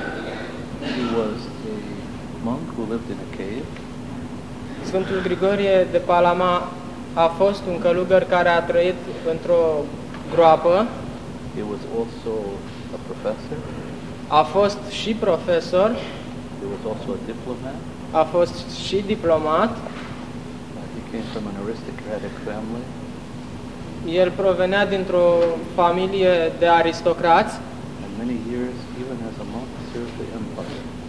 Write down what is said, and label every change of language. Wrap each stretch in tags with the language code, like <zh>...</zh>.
<en>He was a monk who lived in a cave.</en> <ro>Sfântul Grigorie de Palama a fost un călugăr care a trăit într-o groapă.</ro> <en>He was also a professor.</en> <ro>A fost și profesor.</ro> <en>He was also a diplomat.</en> <ro>A fost și diplomat.</ro> <en>He came from an aristocratic family.</en> <ro>El provenea dintr-o familie de aristocrați.</ro> <en>And many years, even as a monk, served the empire.</en>